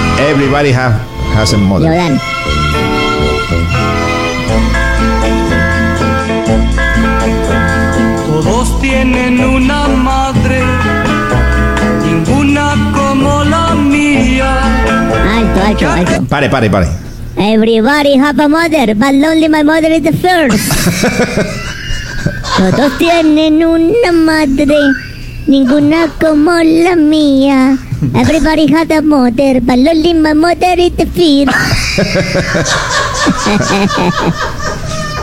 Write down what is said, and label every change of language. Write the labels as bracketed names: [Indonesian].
[English] Everybody has a mother. [Spanish] Leo Dan. Todos tienen una madre, ninguna como la mía. Alto. Pare. [English] Everybody have a mother, but only my mother is the first. [Spanish] Todos tienen una madre, ninguna como la mía. [English] Everybody has a mother, but only my mother is the first.